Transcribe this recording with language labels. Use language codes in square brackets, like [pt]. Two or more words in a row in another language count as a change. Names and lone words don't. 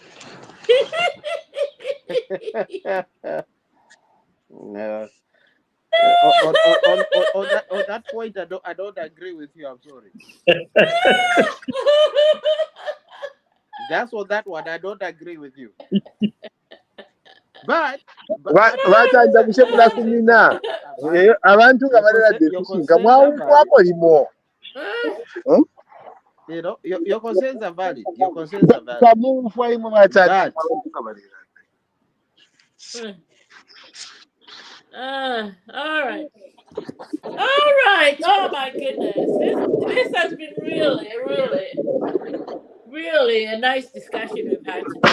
[en] No. On that point, I don't agree with you. I'm sorry. That's on that one. I don't agree with you. But [bem] Vatanda kushepula kumina. Abantu kabalera deficient. Kamwaulimo. [en] You know, your concerns are valid. Your concerns are valid. All right. All right. Oh my goodness. This has been really a nice discussion we've had today.